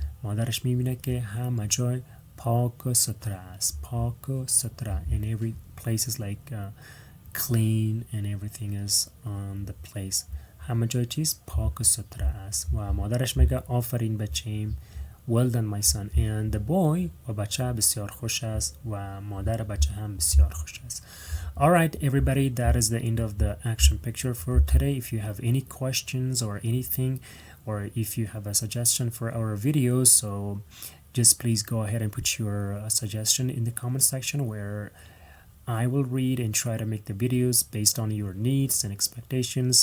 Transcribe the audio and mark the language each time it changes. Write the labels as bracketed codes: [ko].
[fa] مادرش میبینه که همه جای پاک و ستره است. پاک و ستره. [en] and every place is like clean and everything is on the place. [fa] همه جای چیز پاک و ستره است. و مادرش میگه آفرین بچه‌ایم. [en] Well done my son. And the boy [fa] و بچه بسیار خوش است و مادر بچه هم بسیار خوش است. [en] Alright everybody, that is the end of the action picture for today. If you have any questions or anything, or if you have a suggestion for our videos, so just please go ahead and put your suggestion in the comment section, where I will read and try to make the videos based on your needs and expectations.